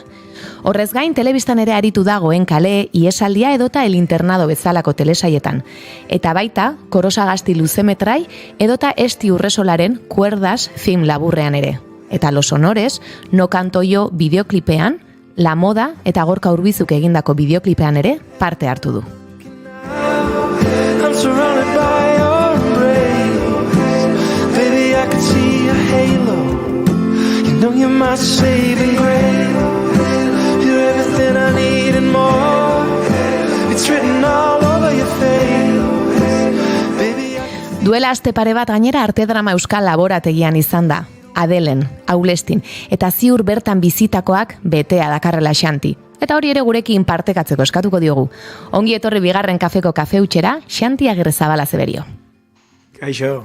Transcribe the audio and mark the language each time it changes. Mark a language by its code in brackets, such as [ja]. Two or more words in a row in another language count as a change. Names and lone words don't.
[eu] Horrez gain, telebistan ere aritu dagoen kale, Iesaldia edota El Internado bezalako telesaietan. Eta baita, Korosagasti luzemetrai edota Esti Urresolaren Cuerdas film laburrean ere. Eta Los Honores, No Canto Yo bideoklipean, La Moda eta Gorka Urbizuk egindako bideoklipean ere parte hartu du. [en] I'm surrounded by your embrace. Baby, I can see a halo. You know you're my saving grace. You're everything I need and more. It's written all over your face. Baby, [eu] Duela aste pare bat gainera Arte Drama Euskal Laborategian izan da. Adelen, Aulestin, eta ziur bertan bizitakoak betea dakarrela Xanti. Eta hori ere gurekin partekatzeko eskatuko diogu. Ongi etorri bigarren kafeko kafeutxera, Xanti Agirrezabala Zeberio. Kaixo.